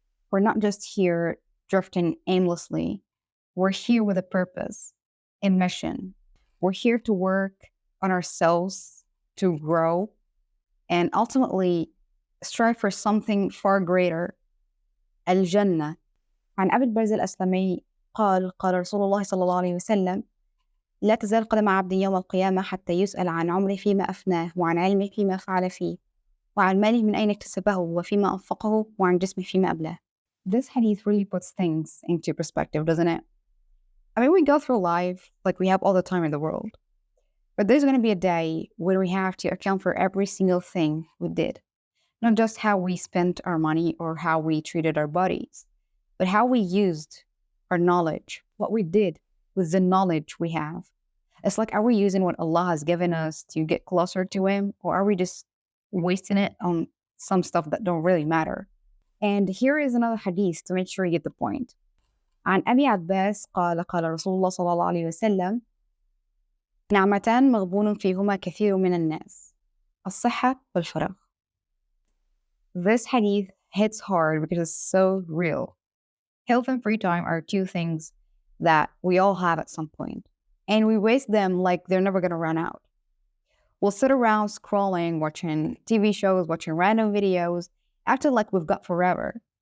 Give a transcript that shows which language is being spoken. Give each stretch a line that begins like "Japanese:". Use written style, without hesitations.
English: We're not just here drifting aimlessly. We're here with a purpose, a mission. We're here to work on ourselves, to grow, and ultimately strive for something far greater.
Arabic: الجنة. عن أبي البرز الأسلمي قال رسول الله صلى الله عليه وسلم: لا تزال قدم عبد يوم القيامة حتى يسأل عن عمره فيما أفناه وعن علمه فيما فعل فيه وعن ماله من أين اكتسبه وفيما أنفقه وعن جسمه فيما أبلاه.
English: This hadith really puts things into perspective, doesn't it? We go through life like we have all the time in the world. But there's going to be a day when we have to account for every single thing we did. Not just how we spent our money or how we treated our bodies, but how we used our knowledge, what we did with the knowledge we have. It's like, are we using what Allah has given us to get closer to Him, or are we just wasting it on some stuff that don't really matter? And here is another hadith to make sure you get the point.
Arabic: عن أبي عباس قال رسول الله صلى الله عليه وسلم: نعمتان مغبون فيهما كثير من الناس الصحة والفراغ.
English: This hadith hits hard because it's so real. Health and free time are two things that we all have at some point, and we waste them like they're never going to run out. We'll sit around scrolling, watching TV shows, watching random videos, acting like we've got forever.